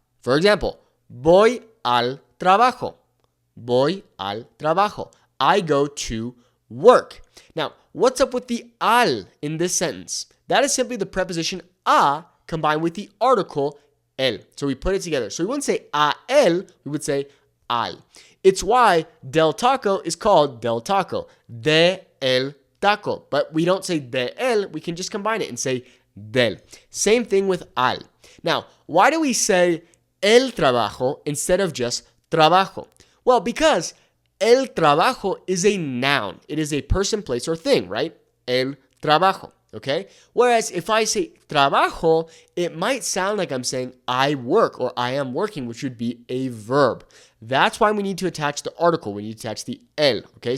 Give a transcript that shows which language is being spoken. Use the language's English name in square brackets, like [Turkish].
[English] For example, [Spanish] voy al trabajo. Voy al trabajo. [English] I go to work. Now, what's up with the al in this sentence? That is simply the preposition a combined with the article el. So we put it together. So we wouldn't say a el, we would say al. It's why del taco is called del taco. De el taco. But we don't say de el, we can just combine it and say del. Same thing with al. Now, why do we say [Spanish] el trabajo [English] instead of just trabajo? Well, because [Spanish] el trabajo [English] is a noun. It is a person, place, or thing, right? [Spanish] El trabajo, [English] okay? Whereas if I say trabajo, it might sound like I'm saying I work or I am working, which would be a verb. That's why we need to attach the article. We need to attach the el, okay?